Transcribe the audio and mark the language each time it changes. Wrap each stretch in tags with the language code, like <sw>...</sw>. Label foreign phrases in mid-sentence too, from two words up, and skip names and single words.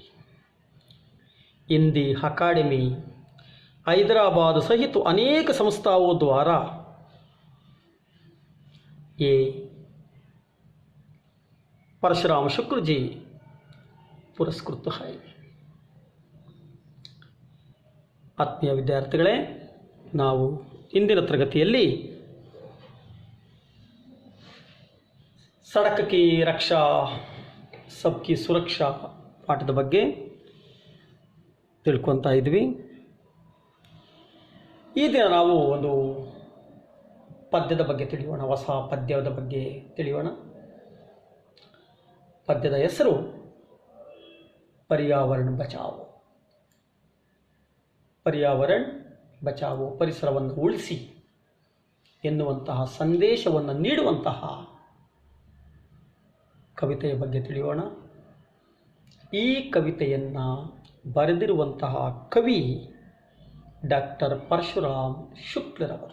<hi>हिंदी अकादमी, हैदराबाद सहित अनेक संस्थाओं द्वारा ये परशुराम शुक्ल जी पुरस्कृत है।</hi> <kn>ಆತ್ಮೀಯ ವಿದ್ಯಾರ್ಥಿಗಳೇ, ನಾವು ಇಂದಿನ ತರಗತಿಯಲ್ಲಿ ಸಡಕ್ ಕಿ ರಕ್ಷಾ ಸಬ್ಕಿ ಸುರಕ್ಷಾ ಪಾಠದ ಬಗ್ಗೆ ತಿಳ್ಕೊತಾ ಇದ್ವಿ. ಈ ದಿನ ನಾವು ಒಂದು ಪದ್ಯದ ಬಗ್ಗೆ ತಿಳಿಯೋಣ. ಹೊಸ ಪದ್ಯದ ಬಗ್ಗೆ ತಿಳಿಯೋಣ. ಪದ್ಯದ ಹೆಸರು पर्यावरण बचाओ. पर्यावरण बचाओ, ಪರಿಸರವನ್ನು ಉಳಿಸಿ ಎನ್ನುವಂತಹ ಸಂದೇಶವನ್ನು ನೀಡುವಂತಹ ಕವಿತೆಯ ಬಗ್ಗೆ ತಿಳಿಯೋಣ. ಈ ಕವಿತೆಯನ್ನು ಬರೆದಿರುವಂತಹ ಕವಿ ಡಾಕ್ಟರ್ ಪರಶುರಾಮ್ ಶುಕ್ಲರವರು.</kn>